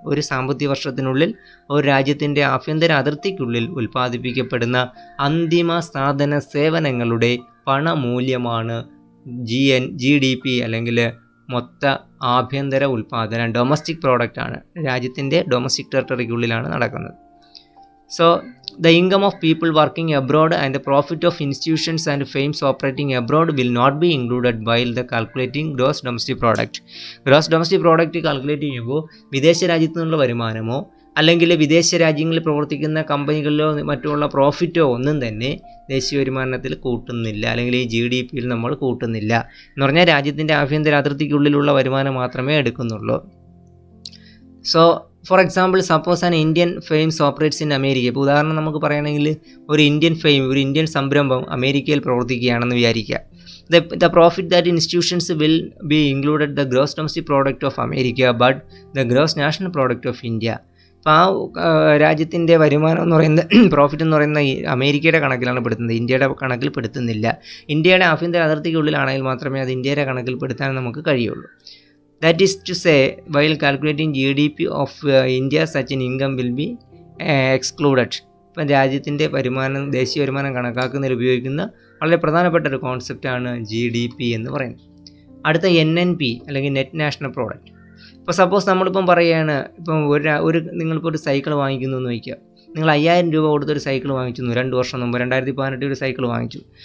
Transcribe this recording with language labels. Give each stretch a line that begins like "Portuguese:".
Malayalam: ഒരു സാമ്പത്തിക വർഷത്തിനുള്ളിൽ ഒരു രാജ്യത്തിൻ്റെ ആഭ്യന്തര അതിർത്തിക്കുള്ളിൽ ഉൽപ്പാദിപ്പിക്കപ്പെടുന്ന അന്തിമ സാധന സേവനങ്ങളുടെ പണമൂല്യമാണ് GDP അല്ലെങ്കിൽ മൊത്ത ആഭ്യന്തര ഉൽപ്പാദനം. ഡൊമസ്റ്റിക് പ്രോഡക്റ്റ് ആണ്, രാജ്യത്തിൻ്റെ ഡൊമസ്റ്റിക് ടെറിട്ടറിക്കുള്ളിലാണ് നടക്കുന്നത്.
English: So the income of people working abroad and the profit of institutions and firms operating abroad will not be included while the calculating gross domestic product.
Malayalam: gross domestic product calculate ചെയ്യുമ്പോൾ വിദേശ രാജ്യത്തു നിന്നുള്ള വരുമാനമോ അല്ലെങ്കിൽ വിദേശ രാജ്യങ്ങളിൽ പ്രവർത്തിക്കുന്ന കമ്പനികളിലോ മറ്റുള്ള പ്രോഫിറ്റോ ഒന്നും തന്നെ ദേശീയ വരുമാനത്തിൽ കൂട്ടുന്നില്ല, അല്ലെങ്കിൽ ഈ GDPയിൽ നമ്മൾ കൂട്ടുന്നില്ല. എന്ന് പറഞ്ഞാൽ രാജ്യത്തിൻ്റെ ആഭ്യന്തര അതിർത്തിക്കുള്ളിലുള്ള വരുമാനം മാത്രമേ എടുക്കുന്നുള്ളൂ.
English: So for example, suppose an Indian firms operates in America.
Malayalam: ഇപ്പോൾ ഉദാഹരണം നമുക്ക് പറയുകയാണെങ്കിൽ ഒരു ഇന്ത്യൻ സംരംഭം അമേരിക്കയിൽ പ്രവർത്തിക്കുകയാണെന്ന് വിചാരിക്കുക.
English: The profit that institutions will be included the gross domestic product of America but the gross national product of India.
Malayalam: അപ്പോൾ ആ രാജ്യത്തിൻ്റെ വരുമാനം എന്ന് പറയുന്നത് പ്രോഫിറ്റ് എന്ന് പറയുന്ന അമേരിക്കയുടെ കണക്കിലാണ് പെടുത്തുന്നത്, ഇന്ത്യയുടെ കണക്കിൽ പെടുത്തുന്നില്ല. ഇന്ത്യയുടെ ആഭ്യന്തര അതിർത്തിക്കുള്ളിലാണെങ്കിൽ മാത്രമേ അത് ഇന്ത്യയുടെ കണക്കിൽ പെടുത്താൻ നമുക്ക് കഴിയുള്ളൂ.
English: That is to say, while calculating GDP of India, such an income will be excluded.
Malayalam: ഇപ്പം രാജ്യത്തിൻ്റെ വരുമാനം, ദേശീയ വരുമാനം കണക്കാക്കുന്നതിൽ ഉപയോഗിക്കുന്ന വളരെ പ്രധാനപ്പെട്ട ഒരു കോൺസെപ്റ്റാണ് GDP എന്ന് പറയുന്നത്. അടുത്ത NNP അല്ലെങ്കിൽ നെറ്റ് നാഷണൽ പ്രോഡക്റ്റ്. ഇപ്പോൾ സപ്പോസ് നമ്മളിപ്പം പറയുകയാണ്, ഇപ്പം നിങ്ങളിപ്പോൾ ഒരു സൈക്കിൾ വാങ്ങിക്കുന്നു എന്ന് വയ്ക്കുക. നിങ്ങൾ 5000 രൂപ കൊടുത്തൊരു സൈക്കിൾ വാങ്ങിച്ചു 2 വർഷം മുമ്പ്, 2018 ഒരു സൈക്കിൾ വാങ്ങിച്ചു.